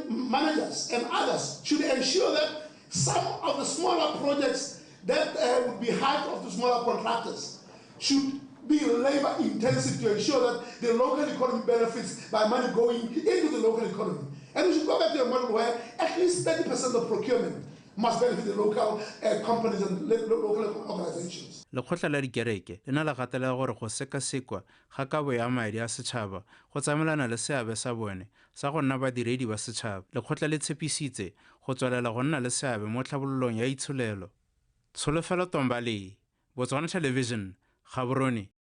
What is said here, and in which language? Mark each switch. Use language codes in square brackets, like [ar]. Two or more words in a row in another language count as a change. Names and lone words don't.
[en] managers and others should ensure that some of the smaller projects that would be hired of the smaller contractors should be labor intensive to ensure that the local economy benefits by money going into the local economy. And we should go back to a model where at least 30% of procurement must benefit the local companies and local organizations. [tn] Lekgotla la dikereke le na le gatelela gore go sekasekwa ga kabo ya madi a setšhaba go tsamaelana le seabe sa bone sa go nna badiredi ba setšhaba. Lekgotla le tshepisitse go tswelela go nna le seabe mo tlhabololong ya itsholelo. Tsholofelo Tombale, Botswana Television, Gaborone.